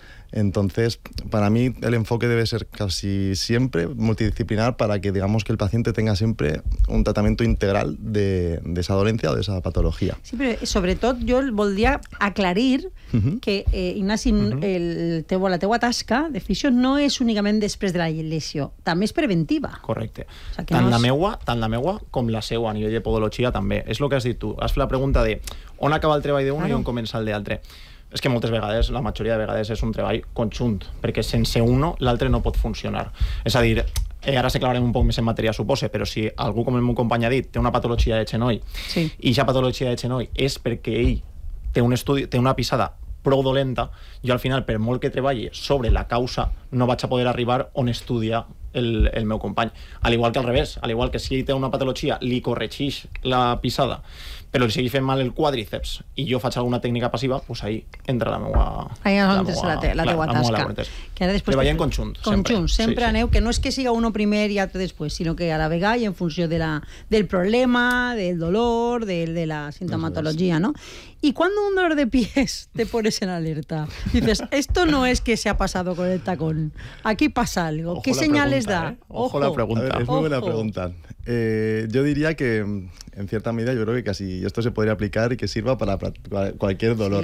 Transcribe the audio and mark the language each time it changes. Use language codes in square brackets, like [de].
[es] Entonces, para mí el enfoque debe ser casi siempre multidisciplinar para que, digamos, que el paciente tenga siempre un tratamiento integral de esa dolencia o de esa patología. Sí, pero sobre todo yo volvía a aclarir que Ignasi, [ca] la teua tasca [es] de fisio no es únicamente después de la lesión, también es preventiva. [ca] Correcte. O sea, que tant la meua com la seua a nivell de podologia també. És el que has dit tu. Has fet la pregunta de on acaba el treball d'un i on comença el d'altre. És que moltes vegades, la majoria de vegades, és un treball conjunt, perquè sense uno l'altre no pot funcionar. És a dir, ara s'aclararem un poc més en matèria, supose, però si algú, com el meu company ha dit, té una patologia de genoll, i aquesta patologia de genoll és perquè ell té un estudi, té una pisada prou dolenta, jo al final, per molt que treballi sobre la causa, no vaig a poder arribar on estudia el meu company. Al igual que al revés, al igual que si ell té una patologia, li corregeix la pisada, però li segueix fent mal el quadríceps i jo faig alguna tècnica passiva, doncs pues ahí entra la meua... Ahí és on és la teua tasca. Que ara després treballem conjunt. Conjunt, sempre sí, aneu, que no és que siga uno primer i altre després, sinó que a la vegada i en funció de del problema, del dolor, de la sintomatologia, no? [es] ¿Y cuándo un dolor de pies te pones en alerta? Dices, esto no es que se ha pasado con el tacón. Aquí pasa algo. Ojo, ¿qué señales pregunta, da? ¿Eh? Ojo la pregunta. A ver, es muy buena pregunta. Yo diría que, en cierta medida, yo creo que casi esto se podría aplicar y que sirva para cualquier dolor.